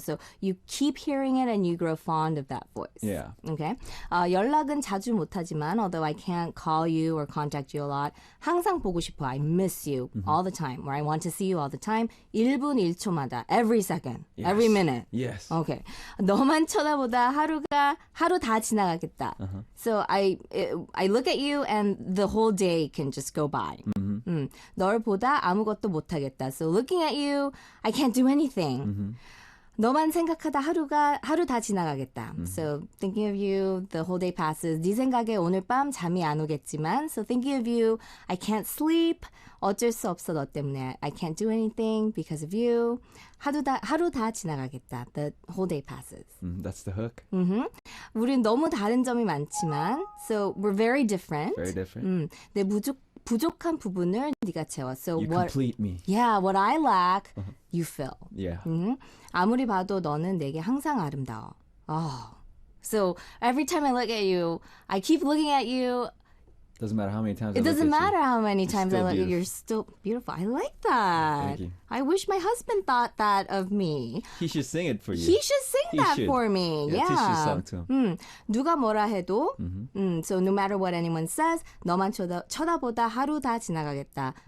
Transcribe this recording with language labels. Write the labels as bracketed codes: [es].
[en] So you keep hearing it and you grow fond of that voice. Yeah. Okay. [ko] 연락은 자주 못하지만, [en] although I can't call you or contact you a lot, [ko] 항상 보고 싶어. [en] I miss you all the time, or I want to see you all the time. [ko] 1분 1초마다, [en] every second, Yes. every minute. Yes. Okay. [ko] 너만 쳐다보다 하루 다 지나가겠다. [en] So I look at you and the whole day can just go by. [ko] 널 보다 아무것도 못하겠다. [en] So looking at you, I can't do anything. [ko] 너만 생각하다 하루 다 지나가겠다. [en] So thinking of you, the whole day passes. [ko] 네 생각에 오늘 밤 잠이 안 오겠지만, [en] so thinking of you, I can't sleep. [ko] 어쩔 수 없어 너 때문에. [en] I can't do anything because of you. [ko] 하루 다 지나가겠다. [en] The whole day passes. That's the hook. [ko] 우린 너무 다른 점이 많지만, [en] so we're very different. Very different. [ko] 내 부족한 부분을 네가 채워. [en] So You what? complete me. Yeah, what I lack, you fill. Yeah. [ko] 아무리 봐도 너는 내게 항상 아름다워. [en] Oh. So every time I look at you, I keep looking at you. Doesn't matter how many times. It doesn't matter how many You're times I still look at you. beautiful. You're still beautiful. I like that. Thank you. I wish my husband thought that of me. He should sing it for you. He should sing He that should. for me. Yeah, teach this song to him. [ko] 누가 뭐라 해도, [en] so no matter what anyone says, [ko] 너만 쳐다보다 하루 다 지나가겠다.